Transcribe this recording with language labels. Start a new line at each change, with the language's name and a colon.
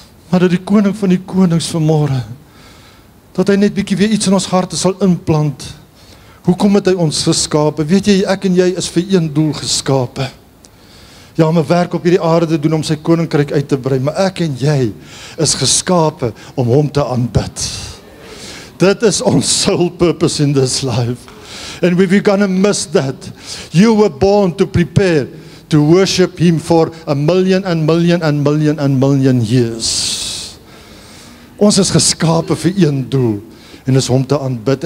Afrikaans: Maar dat die koning van die konings vanmôre, dat hy net bietjie weer iets in ons harte sal inplant. Hoekom het hy ons geskape? Weet jy, ek en jy is vir een doel geskape. Ja, om 'n werk op hierdie aarde te doen om sy koninkryk uit te brei, maar ek en jy is geskape om hom te aanbid. Dit is ons
English: sole purpose in this life. And we're gonna miss that. You were born to prepare to worship him for 1,000,000 and 1,000,000 and 1,000,000 and 1,000,000 years.
Afrikaans: Ons is geskape vir een doel, en is hom te aanbid.